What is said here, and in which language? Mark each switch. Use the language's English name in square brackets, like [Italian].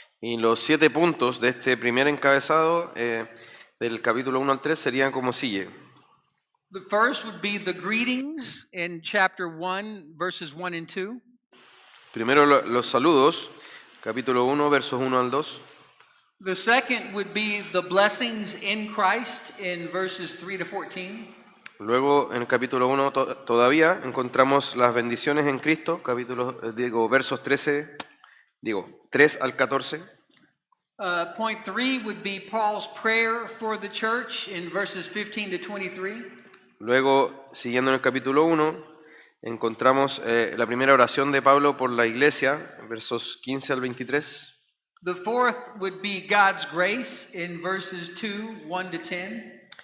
[Spanish] Y los 7 puntos de este primer encabezado del capítulo 1 al 3 serían como sigue. [English] The first would be the greetings in chapter 1, verses 1 and 2. [Spanish] Primero los saludos, capítulo 1, versos 1 al 2. [English] The second would be the blessings in Christ in verses 3 to 14. [Spanish] Luego en el capítulo 1 todavía encontramos las bendiciones en Cristo, versos 3 al 14. [English] Point 3 would be Paul's prayer for the church in verses 15 to 23. [Spanish] Luego, siguiendo en el capítulo 1, encontramos la primera oración de Pablo por la iglesia, versos 15 al 23. [English] The fourth would be God's grace in verses 2, 1 to 10.